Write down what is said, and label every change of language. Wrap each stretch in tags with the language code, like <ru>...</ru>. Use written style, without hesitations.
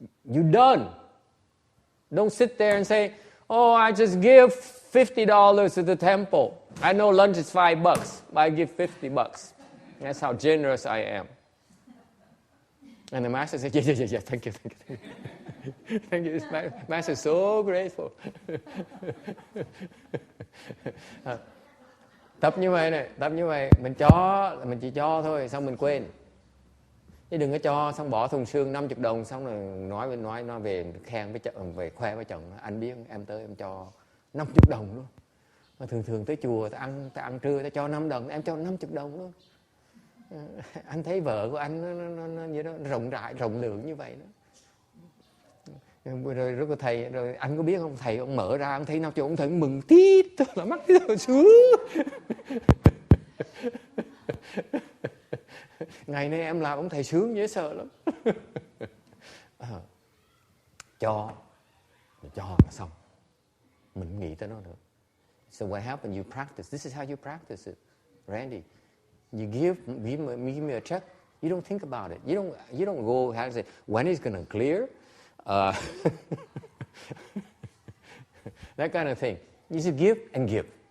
<en>You're done. Don't sit there and say, oh, I just give $50 to the temple. I know lunch is $5, but I give $50. That's how generous I am. And the master said, yeah, thank you. Thank you. This master is so grateful.</en> <vi>Tập như vậy, mình chỉ cho thôi, xong mình quên. Chứ đừng có cho, xong bỏ thùng xương 50 đồng, xong rồi nói về khen với chồng, về khoe với chồng, anh biết em tới em cho 50 đồng luôn. Mà thường tới chùa ta ăn trưa ta cho 5 đồng, em cho 50 đồng luôn. Anh thấy vợ của anh nó như đó rộng rãi, rộng lượng như vậy đó. Rồi rất là thầy, rồi anh có biết không, thầy ông mở ra ông thấy 50, ông thấy mừng tít, là mắt tít xuống. Ngày nay em làm ông thầy sướng dễ sợ lắm. Cho là xong, mình không nghĩ tới nó nữa.</vi> <en>So what happened? You practice. This is how you practice it, Randy. You give me a check. You don't think about it. You don't go how to say when it's going to clear. That kind of thing. You should give and give.</en>